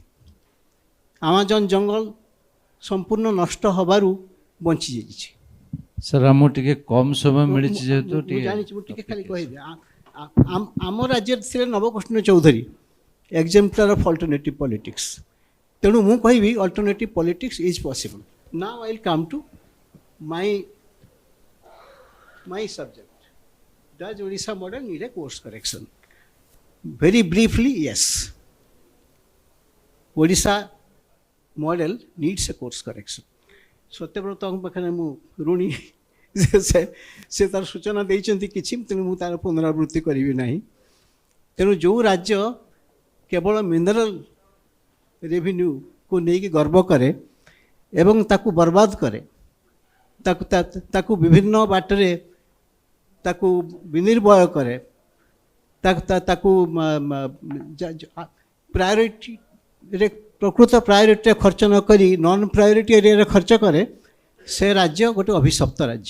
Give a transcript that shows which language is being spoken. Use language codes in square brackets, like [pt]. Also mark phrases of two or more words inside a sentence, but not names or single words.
[or] ଆମାଜନ୍ ଜଙ୍ଗଲ ସମ୍ପୂର୍ଣ୍ଣ ନଷ୍ଟ ହେବାରୁ ବଞ୍ଚିଯାଇଛି। ସାର୍ ଆମକୁ ଟିକେ କମ୍ ସମୟ ମିଳିଛି ଯେହେତୁ ମୁଁ ଜାଣିଛି, ମୁଁ ଟିକେ ଖାଲି କହିବି। ଆମ ରାଜ୍ୟରେ ଥିଲେ ନବକୃଷ୍ଣ ଚୌଧୁରୀ, [en] exemplar of alternative politics. [or] ତେଣୁ ମୁଁ କହିବି [en] alternative politics is possible. now I will come to my subject. Does Odisha model need a course correction? Very briefly, yes. Odisha model needs a course correction. [or] ସତ୍ୟବ୍ରତଙ୍କ ପାଖରେ ମୁଁ ଋଣୀ, ସେ ତାର ସୂଚନା ଦେଇଛନ୍ତି କିଛି, ତେଣୁ ମୁଁ ତାର ପୁନରାବୃତ୍ତି କରିବି ନାହିଁ। ତେଣୁ ଯେଉଁ ରାଜ୍ୟ କେବଳ ମିନେରାଲ ରେଭିନ୍ୟୁକୁ ନେଇକି ଗର୍ବ କରେ ଏବଂ ତାକୁ ବର୍ବାଦ କରେ, ତାକୁ ବିଭିନ୍ନ ବାଟରେ ତାକୁ ବିନିର୍ଭୟ କରେ, ତାକୁ ପ୍ରାୟୋରିଟିରେ, ପ୍ରକୃତ ପ୍ରାୟୋରିଟିରେ ଖର୍ଚ୍ଚ ନ କରି ନନ୍ ପ୍ରାୟୋରିଟି ଏରିଆରେ ଖର୍ଚ୍ଚ କରେ, ସେ ରାଜ୍ୟ ଗୋଟେ ଅଭିଶପ୍ତ ରାଜ୍ୟ।